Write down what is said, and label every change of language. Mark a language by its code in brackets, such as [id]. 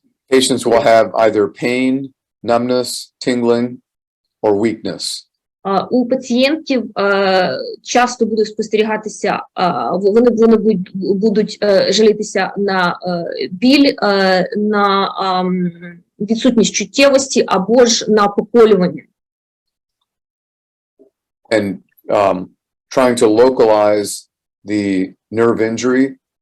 [en] patients will have either pain, numbness, tingling, or weakness. [uk] у пацієнтів часто буде спостерігатися, вони будуть жалітися на біль, на відсутність чуттєвості або ж на поколювання. [en] And trying to localize the nerve injury.